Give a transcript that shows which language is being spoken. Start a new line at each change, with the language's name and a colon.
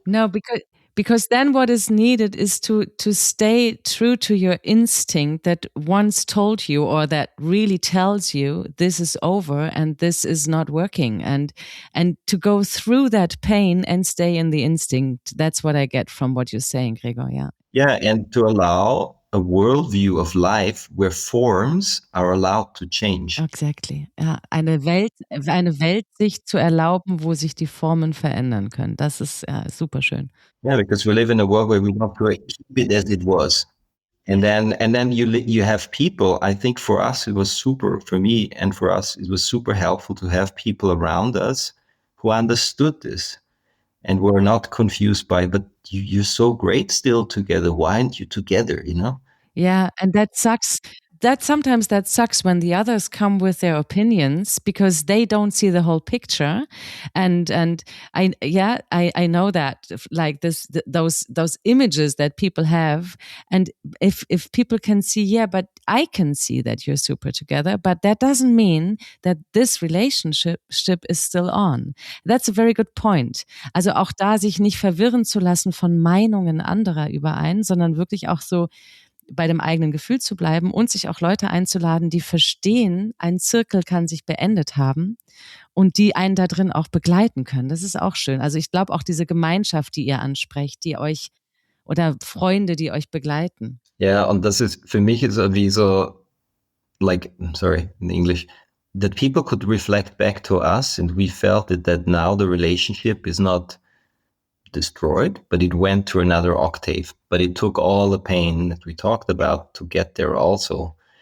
English: No, because then what is needed is to stay true to your instinct that once told you, or that really tells you this is over and this is not working, and to go through that pain and stay in the instinct. That's what I get from what you're saying, Gregor. Yeah. Yeah, and to allow a worldview of life where forms are allowed to change. Exactly.
German: Ja, eine Weltsicht zu erlauben, wo sich die Formen verändern können. Das ist super schön.
English: Yeah, because we live in a world where we want to keep it as it was. And then you have people. I think for us, it was super, for me and for us, it was super helpful to have people around us who understood this and were not confused by, but you're so great still together. Why aren't you together, Yeah, and that sucks. Sometimes that sucks when the others come with their opinions because they don't see the whole picture, and I know that, like those images that people have, and if people can see, yeah, but I can see that you're super together, but that doesn't mean that this relationship is still on. That's a very good point.
German: Also auch da sich nicht verwirren zu lassen von Meinungen anderer überein, sondern wirklich auch so bei dem eigenen Gefühl zu bleiben und sich auch Leute einzuladen, die verstehen, ein Zirkel kann sich beendet haben und die einen da drin auch begleiten können. Das ist auch schön. Also ich glaube auch diese Gemeinschaft, die ihr ansprecht, die euch, oder Freunde, die euch begleiten.
English: Ja, und das ist, für mich ist wie so, like, sorry, in English, that people could reflect back to us and we felt that now the relationship is not destroyed, but it went to another octave. But it took all the pain that we talked about to get there also.